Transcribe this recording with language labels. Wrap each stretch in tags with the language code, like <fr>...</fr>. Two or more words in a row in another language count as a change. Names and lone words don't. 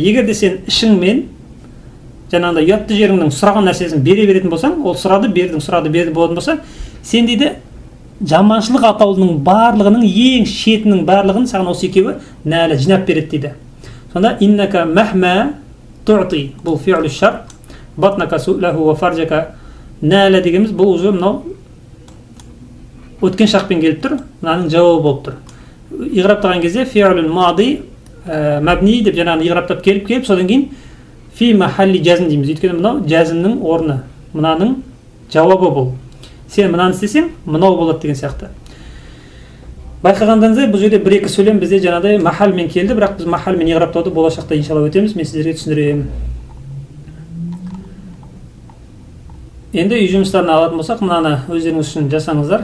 <kk>Егер де сен ішіңмен жаңағыдай ұятты жеріңнің сұраған нәрсесін бере беретін болсаң, ол сұрады, берді болатын болса, сен дейді жаманшылық атаулының барлығының ең шетінің барлығын саған осы екеуі нәлі жинап береді дейді. Сонда</kk> <ar>إنك مهما تعط,</ar> <kk>бұл</kk> <ar>فعل شرط بطنك سؤله وفرجك نالا</ar> <kk>дегеніміз бұл уже мынау өткен шақпен келіп тұр, мынаның жауабы болып тұр. Иғраптаған кезде</kk> <ar>فعل ماض مبني</ar> <kk>деп жаңағы иғраптап келіп, содан кейін</kk> <ar>في محل جزم</ar> <kk>дейміз. Өйткені мынау жазмның орны, мынаның жауабы бұл. Сен мынаны істесең, мынау болады деген сияқты. Байқағандарыңыздай, бұл жерде бір-екі сөйлем бізде жаңағыдай махалмен келді, бірақ біз махалмен иғраптауды болашақта иншалла өтеміз, мен сіздерге түсіндіремін. Енді үй жұмыстарын алатын болсақ, мынаны өздеріңіз үшін жасаңыздар.</kk>